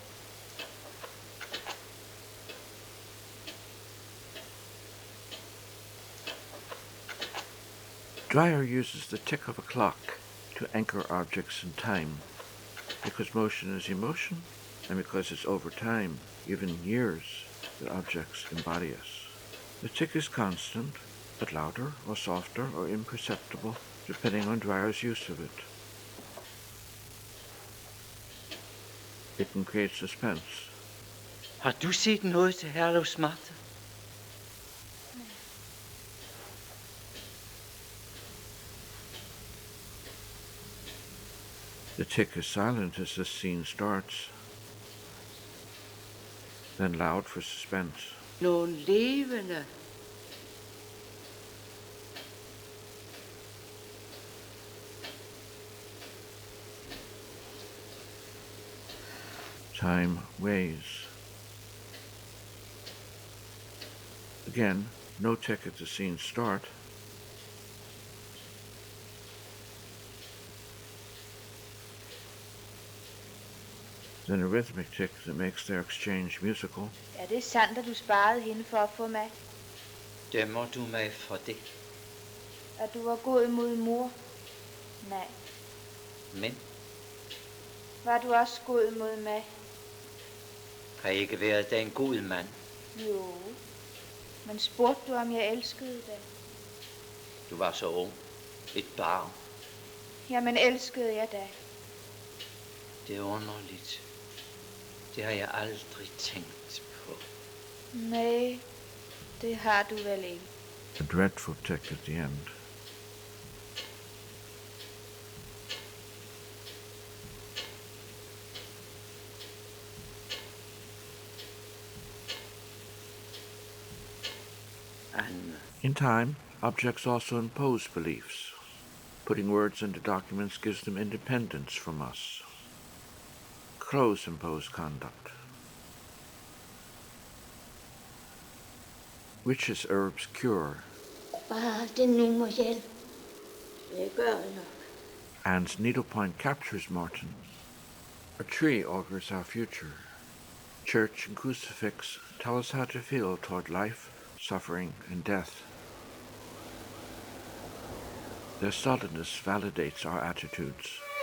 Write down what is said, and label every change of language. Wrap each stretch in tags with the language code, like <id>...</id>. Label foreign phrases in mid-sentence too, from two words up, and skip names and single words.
<en>Dreyer uses the tick of a clock to anchor objects in time, because motion is emotion, and because it's over time, even years, that objects embody us. The tick is constant, but louder or softer or imperceptible, depending on Dreyer's use of it. It can create suspense.</en> <da>Har du set noget til Herlevs Martha?</da> <en>The tick is silent as the scene starts, then loud for suspense.</en> <da>Nogle levende.</da> <en>Time weighs. Again, no tick at the scene's start. Then a rhythmic tick that makes their exchange musical.</en> <da>Er det sandt, at du sparede hende for at få mig? Dømmer du mig for det? At du var god mod mor? Nej. Men Var du også god mod mig? har jeg ikke været da en god mand? Jo. Men spurgte du, om jeg elskede dig? Du var så ung. Et barn. Jamen elskede jeg dig. Det er underligt. Det har jeg aldrig tænkt på. Nej, det har du vel ikke.</da> <en>A dreadful tick at the end. In time, objects also impose beliefs. Putting words into documents gives them independence from us. Clothes impose conduct. Witches' herbs cure.</en> <da>Bare det nu må hjælpe. Det gør nok.</da> <en>Anne's needlepoint captures Martin. A tree augurs our future. Church and crucifix tell us how to feel toward life, suffering, and death. Their solidness validates our attitudes.</en>